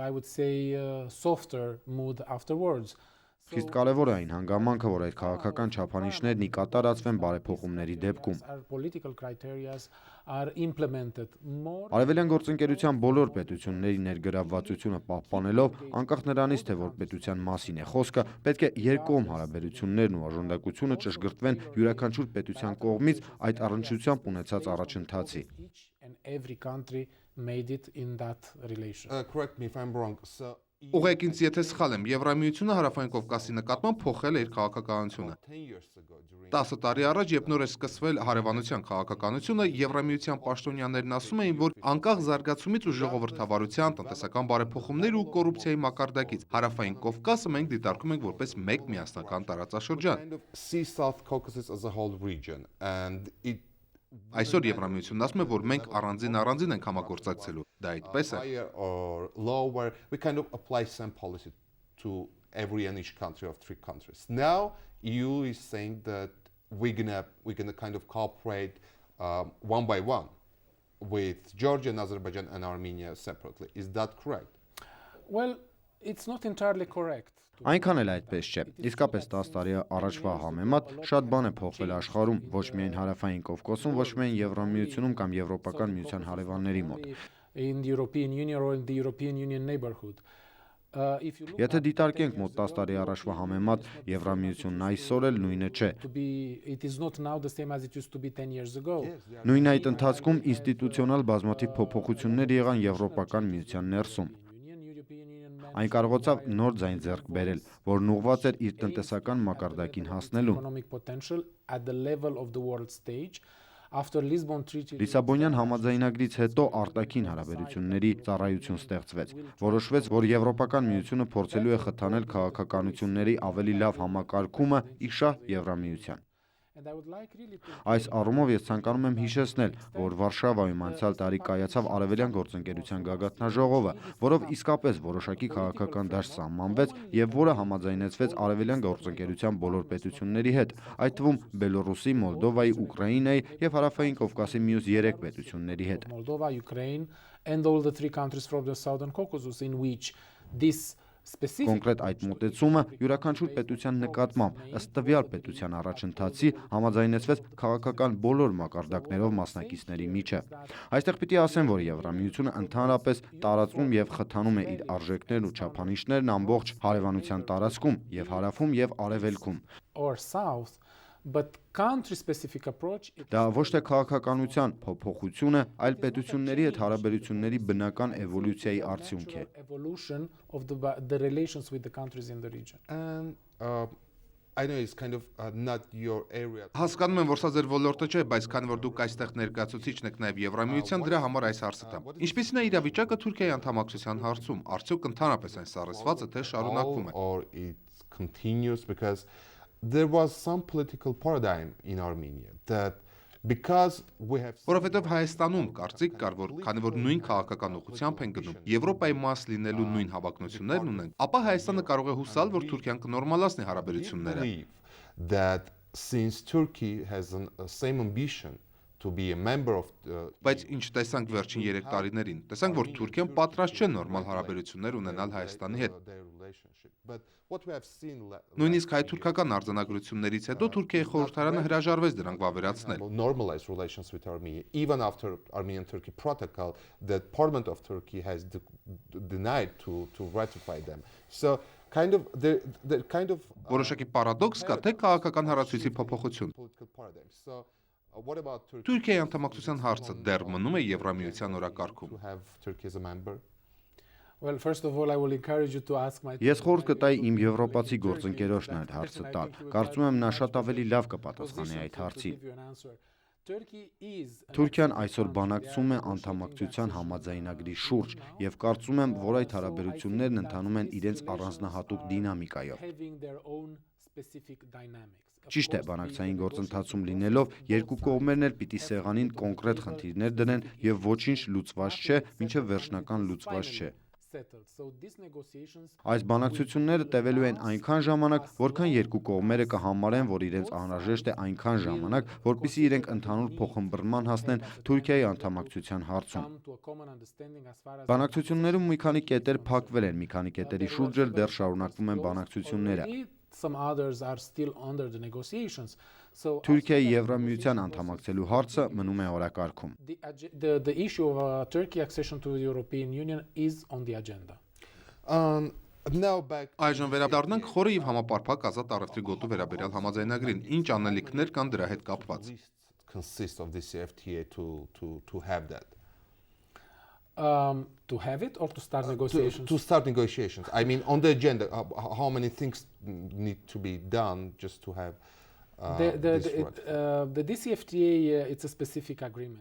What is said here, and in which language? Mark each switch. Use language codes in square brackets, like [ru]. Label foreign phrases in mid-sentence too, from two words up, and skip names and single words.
[hy] Խիստ կարևոր է այն հանգամանքը, որ այդ քաղաքական չափանիշներն ի կատարածվեն բարեփոխումների դեպքում։ Արևելյան գործընկերության բոլոր պետությունների ներգրավվածությունը պահպանելով, անկախ նրանից, թե որ պետության մասին է խոսքը, պետք է երկկողմ հարաբերություններն ու արժանապատվությունը ճշգրտվեն յուրաքանչյուր պետության կողմից այդ առնչությամբ ունեցած առաջընթացի։ [en] every country made it in that relation. Correct me if I'm wrong. So [hy] Ուղղեք ինձ, եթե սխալ եմ, Եվրամիությունը Հարավային Կովկասի նկատմամբ փոխել է իր քաղաքականությունը։ [en] 10 years ago during [hy] 10 տարի առաջ, երբ նոր է սկսվել հարևանության քաղաքականությունը, Եվրամիության պաշտոնյաներն ասում էին, որ անկախ զարգացումից ու ժողովրդավարության, տնտեսական բարեփոխումներ ու կոռուպցիայի մակարդակից Հարավային Կովկասը մենք դիտարկում ենք որպես մեկ միասնական տարածաշրջան։ [en] kind of see South Caucasus as a whole region, and it [hy] Այսօր Եվրամիությունն ասում է, որ մենք առանձին ենք համագործակցելու։ Դա այդպես է։ [en] higher or lower, we kind of apply same policy to every and each country of 3 countries. Now EU is saying that we're gonna kind of cooperate one by one with Georgia and Azerbaijan and Armenia separately. Is that correct? Well, it's not entirely correct. [hy] Այնքան էլ այդպես չէ։ Իսկապես 10 տարի առաջվա համեմատ շատ բան է փոխվել աշխարհում, ոչ միայն Հարավային Կովկասում, ոչ միայն Եվրամիությունում կամ Եվրոպական միության հարևանների մոտ։ [en] In the European Union or in the European Union neighborhood. If you look [hy] Եթե դիտարկենք մոտ 10 տարի առաջվա համեմատ, Եվրամիությունն այսօր էլ նույնը չէ։ [en] it is not now the same as it used to be 10 years ago. [hy] Նույն այդ ընթացքում ինստիտուցիոնալ բազմաթիվ փոփոխություններ եղան Եվրոպական միության ներսում։ Այն կարողացավ նոր ձայն ձեռք բերել, որն ուղղված էր իր տնտեսական մակարդակին հասնելուն։ [en] Economic potential at the level of the world stage. After Lisbon Treaty, [hy] Լիսաբոնյան համաձայնագրից հետո արտաքին հարաբերությունների ծառայություն ստեղծվեց։ Որոշվեց, որ Եվրոպական միությունը փորձելու է խթանել քաղաքականությունների ավելի լավ համակարգումը իշահ Եվրամիության։ [en] and I would like really to [hy] Այս առումով ես ցանկանում եմ հիշեցնել, որ Վարշավայում անցյալ տարի կայացավ Արևելյան գործընկերության գագաթնաժողովը, որով իսկապես որոշակի քաղաքական դաշտ սահմանվեց եւ որը համաձայնեցվեց Արևելյան գործընկերության բոլոր պետությունների հետ, այդ թվում Բելոռուսի, Մոլդովայի, Ուկրաինայի եւ Հարավային Կովկասի մյուս 3 պետությունների հետ։ [en] Moldova, Ukraine, and all the 3 countries from the Southern Caucasus in which this specific [hy] Կոնկրետ այդ մոտեցումը յուրաքանչյուր պետության նկատմամբ ըստ տվյալ պետության առաջընթացի համաձայնեցվեց քաղաքական բոլոր մակարդակներով մասնակիցների միջև։ Այստեղ պիտի ասեմ, որ Եվրամիությունը ընդհանրապես տարածում եւ խթանում է իր արժեքներն ու չափանիշներն ամբողջ հարևանության տարածքում եւ հարավում եւ արևելքում։ [en] or south, but country-specific approach. [hy] Դա ոչ թե քաղաքականության փոփոխություն է, այլ պետությունների հետ հարաբերությունների բնական էվոլյուցիայի արդյունք է։ [en] Evolution of the relations with the countries in the region. And I know it's kind of not your area. [hy] Հասկանում եմ, որ սա ձեր ոլորտը չէ, բայց քանի որ դուք այստեղ ներկայացուցիչն եք նաև Եվրամիության, դրա համար այս հարցը տամ։ Ինչպիսին է իրավիճակը Թուրքիայի անդամակցության հարցում։ Արդյոք ընդհանրապես այն սառեցված է, թե շարունակվում է։ [en] Or it continues, because there was some political paradigm in Armenia that because we have [hy] Որովհետև Հայաստանում կարծիք կար, որ քանի որ նույն քաղաքական ուղղությամբ են գնում, Եվրոպայի մաս լինելու նույն հավակնություններն ունեն, ապա Հայաստանը կարող է հուսալ, որ Թուրքիան կնորմալացնի հարաբերությունները։ [en] believe that since Turkey has a same ambition to be a member of [hy] Բայց ինչ տեսանք վերջին 3 տարիներին, տեսանք, որ Թուրքիան պատրաստ չէ նորմալ հարաբերություններ ունենալ Հայաստանի հետ։ [en] their relationship. But what we have seen [hy] Նույնիսկ հայ-թուրքական արձանագրություններից հետո Թուրքիայի խորհրդարանը հրաժարվեց դրանք վավերացնել։ [en] normalize relations with Armenia, even after Armenian-Turkey protocol, that Parliament of Turkey has denied to ratify them. So kind of the kind of [hy] Որոշակի պարադոքս կա, թե քաղաքական հարացույցի փոփոխություն։ [en] political paradigm. So what about Turkey? [hy] Թուրքիայի անդամակցության հարցը դեռ մնում է Եվրամիության օրակարգում։ [en] To have Turkey as a member? Well, first of all, I will encourage you to ask my [hy] Ես խորհուրդ կտայի իմ եվրոպացի գործընկերոջն այդ հարցը տալ։ Կարծում եմ նա շատ ավելի լավ կպատասխանի այդ հարցի։ [en] give you an answer. Turkey is [hy] Թուրքիան այսօր բանակցում է անդամակցության համաձայնագրի շուրջ եւ կարծում եմ, որ այդ հարաբերություններն ընթանում են իրենց առանձնահատուկ դինամիկայով։ [en] having their own specific dynamics. [hy] Ճիշտ է, բանակցային գործընթացում լինելով երկու կողմերն էլ պիտի սեղանին կոնկրետ խնդիրներ դնեն եւ ոչինչ լուծված չէ, մինչեւ վերջնական լուծված չէ։ [en] Settled. So these negotiations [hy] Այս բանակցությունները տևելու են այնքան ժամանակ, որքան երկու կողմերը կհամարեն, որ իրենց անհրաժեշտ է այնքան ժամանակ, որպեսզի իրենք ընդհանուր փոխհմբռնման հասնեն Թուրքիայի անդամակցության հարցում։ [en] come to a common understanding as far as [hy] Բանակցություններում մի քանի կետեր փակվել են, մի քանի կետերի շուրջ էլ դեռ շարունակվում են բանակցությունները։ [en] already some others are still under the negotiations. So [hy] Թուրքիայի Եվրամիության անդամակցելու հարցը մնում է օրակարգում։ [en] the issue of Turkey accession to the European Union is on the agenda. Now back [hy] Այժմ վերադառնանք խորը եւ համապարփակ ազատ առևտրի գոտու վերաբերյալ համաձայնագրին։ Ինչ անելիքներ կան դրա հետ կապված։ [en] consists of this FTA to have that. To have it or to start negotiations? To start negotiations. I mean, on the agenda, how many things need to be done just to have The DCFTA, it's a specific agreement.